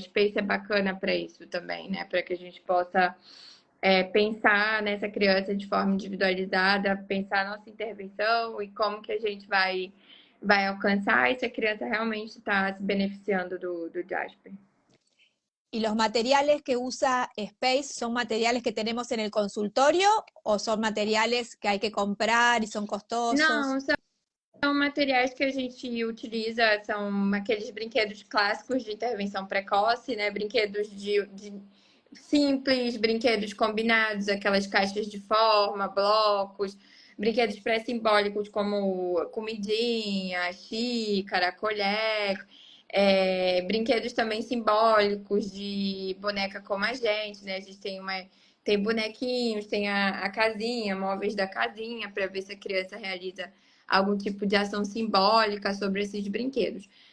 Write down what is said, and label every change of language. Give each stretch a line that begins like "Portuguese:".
Portuguese: Space é bacana para isso também, né? Para que a gente possa pensar nessa criança de forma individualizada, pensar a nossa intervenção e como que a gente vai alcançar e se a criança realmente está se beneficiando do Jasper.
Spanish: ¿Y los materiales que usa Space son materiales que tenemos en el consultorio o son materiales que hay que comprar y son costosos?
Portuguese: Não, são materiais que a gente utiliza, são aqueles brinquedos clássicos de intervenção precoce, né? Brinquedos de simples, brinquedos combinados, aquelas caixas de forma, blocos, brinquedos pré-simbólicos como comidinha, xícara, colher, brinquedos também simbólicos de boneca como a gente, né? A gente tem bonequinhos, tem a casinha, móveis da casinha, para ver se a criança realiza algum tipo de ação simbólica sobre esses brinquedos.